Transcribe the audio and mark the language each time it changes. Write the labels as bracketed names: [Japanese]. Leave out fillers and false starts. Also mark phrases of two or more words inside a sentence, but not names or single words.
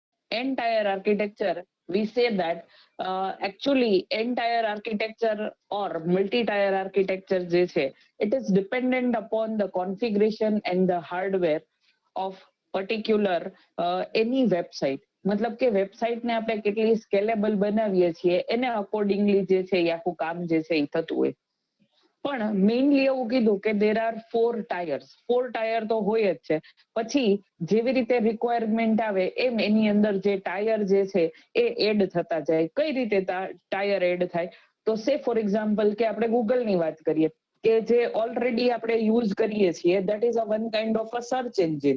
[English] entire architecture, we say that actually entire architecture or multi-tier architecture [Gujarati] જે છે, [English] it is dependent upon the configuration and the hardware of particular any website. [Gujarati] મતલબ કે વેબસાઇટને આપણે કેટલી સ્કેલેબલ બનાવીએ છીએ એને અકોર્ડિંગલી જે છે એ આખું કામ જે છે એ થતું હોય. પણ મેઇનલી એવું કીધું કે [English] there are 4 tier [Gujarati] તો હોય જ છે. પછી જેવી રીતે રિક્વાયરમેન્ટ આવે એમ એની અંદર જે ટાયર જે છે એ એડ થતા જાય. કઈ રીતે ટાયર એડ થાય? તો [English] say for example [Gujarati] કે આપણે ગૂગલની વાત કરીએ કે જે ઓલરેડી આપણે યુઝ કરીએ છીએ, [English] that is a one kind of a search engine.